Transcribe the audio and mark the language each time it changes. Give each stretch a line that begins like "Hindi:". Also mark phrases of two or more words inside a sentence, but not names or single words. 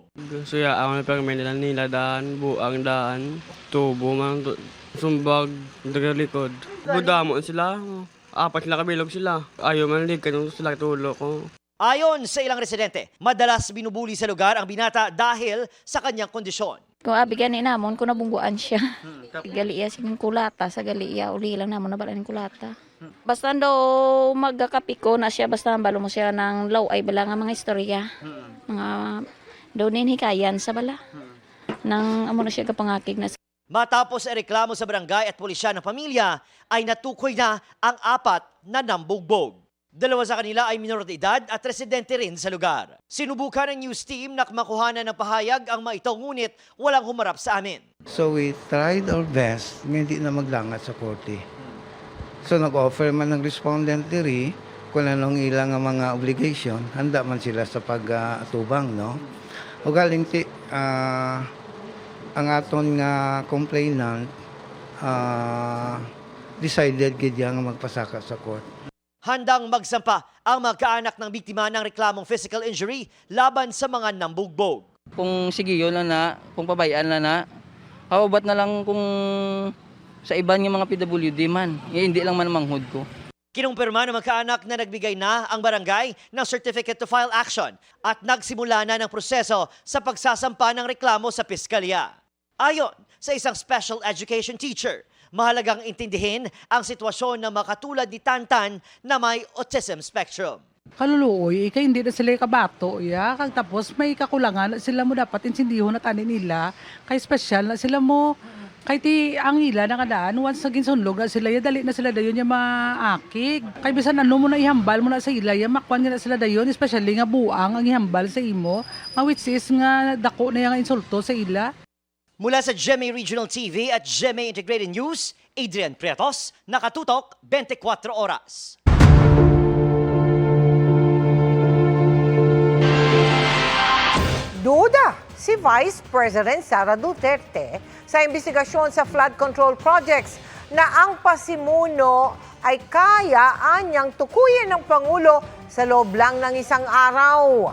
Hiligaynon: Gusto ya ako na pagmenilan nila daan, buang daan, tubo man, sumbag, dagalikod. Budamon sila, apat sila kabilog sila. Ayaw man likan sila tulo ko.
Filipino: Ayon sa ilang residente, madalas binubuli sa lugar ang binata dahil sa kanyang kondisyon.
Hiligaynon: Kung abigan ni namon, kung nabungguan siya. Gali iya siging kulata, sa gali iya, uli lang namon nabala ng kulata. Basta daw magkakapiko na siya, basta balo mo siya ng law ay bala nga mga istorya. Mga daw ninhikayan sa bala. Nang amo na siya kapangakig na.
Filipino: Matapos ay reklamo sa barangay at pulisya ng pamilya, ay natukoy na ang 4 na nambugbog. 2 sa kanila ay minor de edad at residente rin sa lugar. Sinubukan ng news team na makuhanan ng pahayag ang mga ito, ngunit walang humarap sa amin.
English: So we tried our best
Hiligaynon: na hindi na maglangat sa korte. So nag-offer man ng respondent diri kung anong ilang ang mga obligation, handa man sila sa pag-atubang, no? O galing ang aton nga
English: complainant decided
Hiligaynon: gid nga magpasaka sa court.
Filipino: Handang magsampa ang magkaanak ng biktima ng reklamong physical injury laban sa mga nambugbog.
Hiligaynon: Kung sigiyo lang na, kung pabayaan na, hawabat na lang kung sa iban ng mga PWD man. Hindi lang man manghud ko.
Filipino: Kinumpirma ng magkaanak na nagbigay na ang barangay ng
English: certificate to file action
Filipino: at nagsimula na ng proseso sa pagsasampa ng reklamo sa piskalya. Ayon sa isang
English: special education teacher,
Filipino: mahalagang intindihin ang sitwasyon ng mga katulad ni Tantan na may
English: autism spectrum.
Hiligaynon: Kaluluoy, kay hindi na sila kabato, ya. Kag tapos may kakulangan na sila mo dapat insindihon na tanin nila. Kay special na sila mo, kay ti ang ila na kadaan, once naging sunlog na sila, ya dali na sila dayon ya maakig. Kay bisan ano mo na ihambal mo na sa ila, ya makwan nga na sila dayon, especially nga buang ang ihambal sa imo, nga
English: which is
Hiligaynon: nga dako na yung insulto sa ila.
Filipino: Mula sa GMA Regional TV at GMA Integrated News, Adrian Pretos, nakatutok 24 oras. Duda si Vice President Sara Duterte sa investigasyon sa
English: flood control projects
Filipino: na ang pasimuno ay kaya anyang tukuyin ng Pangulo sa loob lang ng isang araw.